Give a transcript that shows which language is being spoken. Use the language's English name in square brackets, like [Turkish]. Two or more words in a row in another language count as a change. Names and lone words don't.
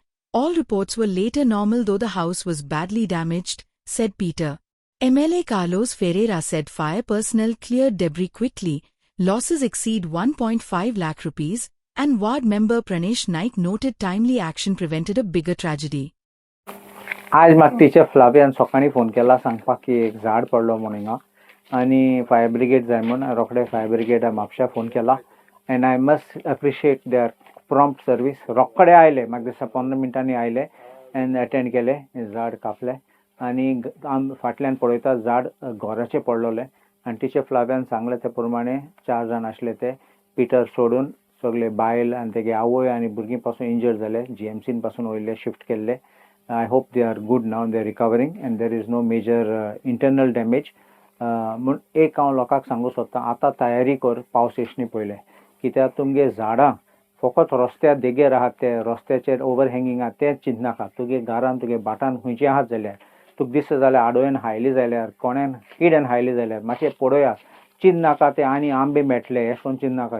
[English] All reports were later normal though the house was badly damaged, said Peter. MLA Carlos Ferreira said fire personnel cleared debris quickly, losses exceed 1.5 lakh rupees, and ward member Pranesh Naik noted timely action prevented a bigger tragedy. [Konkani] आज म्हाका टीचर फ्लावियान सकाळी फोन केला सांगपाक की एक झाड पडलो म्हणून हिंगा आनी फायर ब्रिगेड जाय म्हणून रोखडे फायर ब्रिगेडा म्हापशा फोन केला [English] and I must appreciate their prompt service. [Konkani] रोखडे आयले, म्हाका दिसता 15 मिनटांनी आयले [English] and attend [Konkani] केले, झाड कापले आनी फाटल्यान पळयता झाड घराचें पडलोलें आनी टीचर फ्लावियान सांगले ते प्रमाणे 4 जाण आसले ते पिटर सोडून सगळे बायल आनी तेगे आवय आनी भुरगीं पासून इंजर्ड जाले, जीएमसीन पासून वयले शिफ्ट केल्ले. [English] I hope they are good now, they are recovering and there is no major internal damage. [Konkani] म्हण एक हांव लोकांक सांगूंक सोदतां, आतां तयारी कर पावस येचनी पयलें, कित्याक तुमगे झाडां फकत रस्त्यार देगेर आहात ते रस्त्याचेर ओवरहँगींग आहात तें चिंतनाका. तुगे घरान तुगे बाटान खंयचीं आहात जाल्यार तुका दिसता जाल्यार आडोळेन हायली जाल्यार कोण्यान किड्यान हायली जाल्यार मातशें पळोवया, चिंतनाका ते आनी आंबे मेळटले हें कोन्न चिंतनाका.